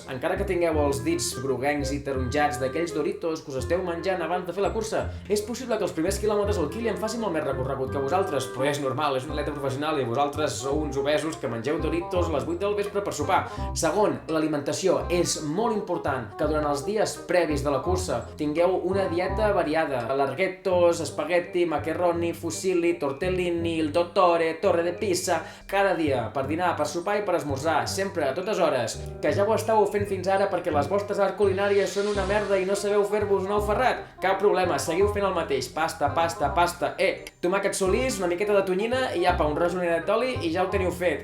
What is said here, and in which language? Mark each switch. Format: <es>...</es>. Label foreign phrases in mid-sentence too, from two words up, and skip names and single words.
<ca>Encara que tingueu els dits groguencs i taronjats d'aquells Doritos que us esteu menjant abans de fer la cursa, és possible que els primers quilòmetres el Kilian faci molt més recorregut que vosaltres, però és normal, és un atleta professional i vosaltres sou uns obesos que mengeu Doritos a les 8 del vespre per sopar. Segon, l'alimentació. És molt important que durant els dies previs de la cursa tingueu una dieta variada.</ca> <it>Larghettos, espagueti, macarroni, fusilli, tortellini, il dottore,</it> <ca>torre de pizza, cada dia, per dinar, per sopar i per esmorzar, sempre, a totes hores. Que ja ho estàveu fent fins ara perquè les vostres arts culinàries són una merda i no sabeu fer-vos un ou ferrat? Cap problema, seguiu fent el mateix. Pasta. Tomàquet solís, una miqueta de tonyina i apa, un rajonet d'oli i ja ho teniu fet.</ca>